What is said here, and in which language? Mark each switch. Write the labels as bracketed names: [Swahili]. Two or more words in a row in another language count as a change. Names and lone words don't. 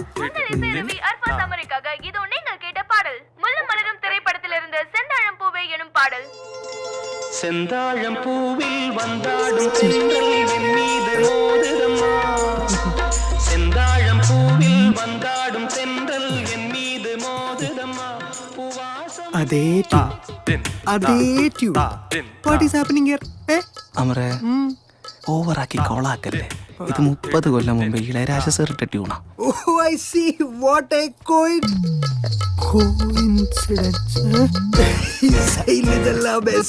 [Tamil] உங்கள் இசையருவி அர்ப்பா சமருக்காக இதோ நீங்கள் கேட்ட பாடல் முள்ளும் மலரும் திரைப்படத்திலிருந்து செந்தாழம் பூவே எனும் பாடல். செந்தாழம் பூவில் வந்தாடும் தென்றல் என் மீது மோதுதம்மா. செந்தாழம் பூவில் வந்தாடும் தென்றல் என் மீது மோதுதம்மா. பூவாசம் [Malayalam] അതേ ട്യൂൺ. [English] What is happening here? [Malayalam] അമറേ, ഓവറാക്കി കോളാക്കല്ലേ. ഇത് 30 കൊല്ലം മുമ്പ് ഇളയരാജ സാറിട്ട ട്യൂണാ. [English] Oh I see, what a coincidence. [Malayalam] ഇതെല്ലാം